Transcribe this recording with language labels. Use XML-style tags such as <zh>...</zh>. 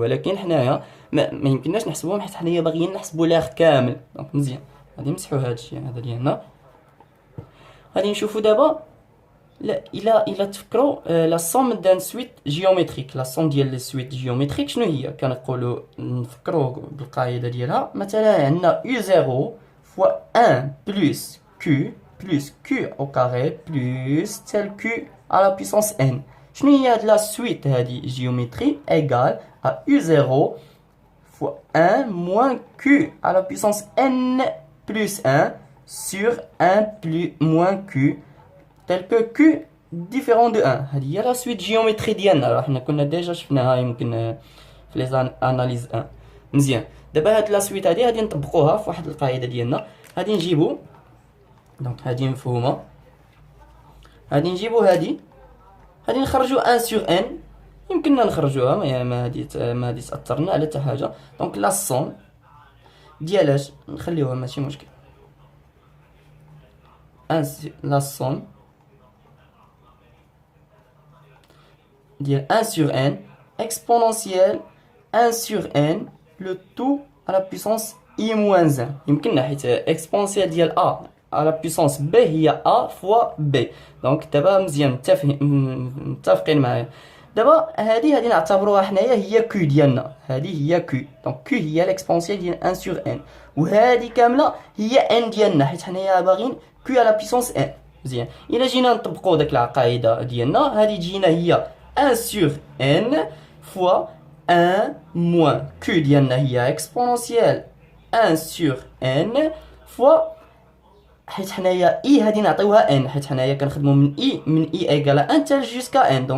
<ar>ولكن حنايا ما يمكنناش نحسبوهم حيت حنايا باغيين نحسبو لاغ كامل. دونك مزيان غادي نمسحو هادشي هذا ديالنا. غادي نشوفو دابا لا الا تفكروا لا سوم دان سويت جيومتريك. لا سوم ديال لي سويت جيومتريك شنو هي؟ كنقولوا نفكروا بالقاعده ديالها. مثلا عندنا</ar> <fr>u0 fois 1 plus q au carré plus tel q à la puissance n.</fr> <ar>شنو هي هاد لا سويت هادي جيومتري ايغال</ar> <fr>à u0 fois 1 moins q à la puissance n plus 1 sur 1 plus moins q tel que q différent de 1.</fr> <ar>هذه هي لا سويت جيومتري ديالنا. راه حنا كنا ديجا شفناها يمكن في لي اناليز 1. مزيان. دابا هاد لا سويت هادي غادي نطبقوها في واحد القاعده ديالنا. غادي نجيبو دونك هادي مفهومه. غادي نجيبو هادي غادي نخرجو 1 سور ان. يمكننا نخرجوها ما هادي تاثرنا على حتى حاجه. دونك لا سوم ديالاش نخليوها ماشي مشكل.</ar> <fr>1</fr> <ar>لا سوم ديال</ar> <fr>1 sur n exponentielle 1 sur n le tout à la puissance i moins 1.</fr> <ar>يمكننا حيت</ar> <fr>exponentielle ديال a à la puissance b هي a fois b.</fr> <ar>دونك دابا مزيان متفقين معايا. دابا هادي نعتبروها حنايا هي q ديالنا. هادي هي q. دونك q هي l'exponentielle ديال 1 sur n وهادي كامله هي n ديالنا حيت حنايا باغيين</ar> <fr>q à la puissance n.</fr> <ar>مزيان. الا جينا نطبقوا داك القاعده ديالنا هادي تجينا هي</ar> <fr>1 sur n fois 1 moins q</fr> <ar>ديالنا هي exponentielle 1 sur n fois حيت حنايا اي هادي نعطيوها ان حيت حنايا كنخدموا من اي ايكال 1 حتى جوسكا ان.</ar>